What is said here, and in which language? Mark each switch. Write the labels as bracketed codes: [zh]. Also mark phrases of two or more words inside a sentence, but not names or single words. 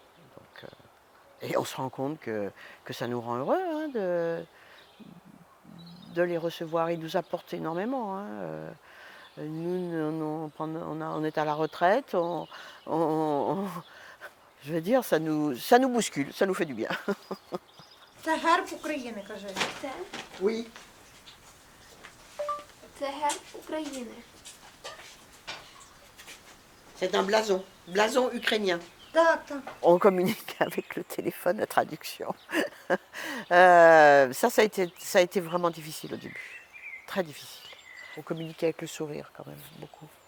[fr] Donc, et on se rend compte que ça nous rend heureux hein, de les recevoir. Ils nous apportent énormément. Hein. Nous, on est à la retraite. Je veux dire, ça nous bouscule, ça nous fait du bien. [uk] Це герб України, кажи. Це, [fr] Oui. [uk] це герб України. [fr] C'est un blason, blason ukrainien. [uk] Так, так. [fr] On communique avec le téléphone, la traduction. Ça a été vraiment difficile au début, très difficile. On communiquait avec le sourire quand même, beaucoup.